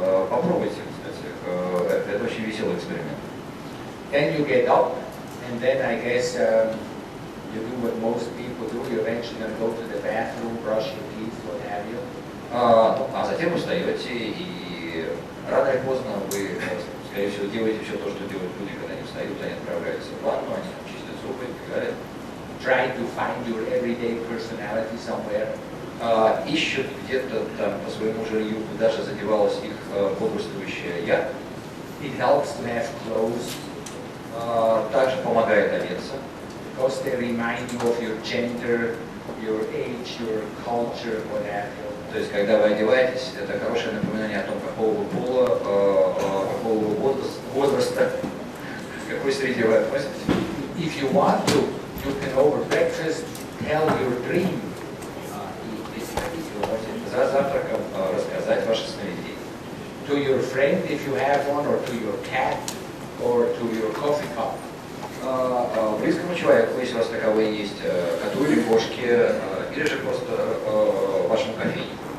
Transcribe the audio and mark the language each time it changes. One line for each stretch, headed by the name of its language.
Russian: Попробуйте, кстати, это очень веселый эксперимент.
English: Then you get up, and then I guess you do what most people do. You're eventually going to go to the bathroom, brush your teeth, what have you.
Russian: А затем вы встаете, и рано или поздно вы, скорее всего, делаете все то, что делают люди, когда они встают, они отправляются в ванну, они чистят зубы и так далее.
English: Try to find your everyday personality somewhere.
Russian: Ищут где-то там по своему жилью, куда же задевалось их бодрствующее «я».
English: It helps to have clothes.
Russian: Также помогает одеться.
English: Because they remind you of your gender, your age, your culture, what have you.
Russian: То есть, когда вы одеваетесь, это хорошее напоминание о том, какого вы пола, какого вы возраста, к какой среде вы относитесь.
English: If you want to, you can over breakfast tell your dream.
Russian: И если хотите, вы можете за завтраком рассказать ваше сновидение.
English: To your friend, if you have one, or to your cat, or to your coffee cup.
Russian: Близкому человеку, если у вас таковой есть, коту или кошке, или же просто вашему кофейнику.